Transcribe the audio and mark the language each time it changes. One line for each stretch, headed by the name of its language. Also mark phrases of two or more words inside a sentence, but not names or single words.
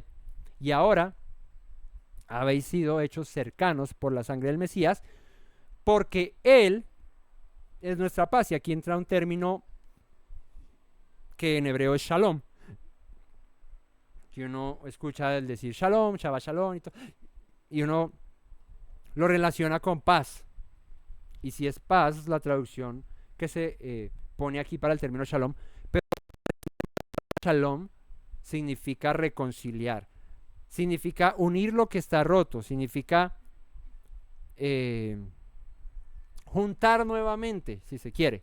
Spanish: Y ahora habéis sido hechos cercanos por la sangre del Mesías, porque él es nuestra paz. Y aquí entra un término que en hebreo es shalom, que uno escucha el decir shalom,
Hebrew: שבת שלום,
Spanish: y uno lo relaciona con paz. Y si es paz, la traducción que se pone aquí para el término shalom, pero shalom significa reconciliar, significa unir lo que está roto, significa juntar nuevamente, si se quiere.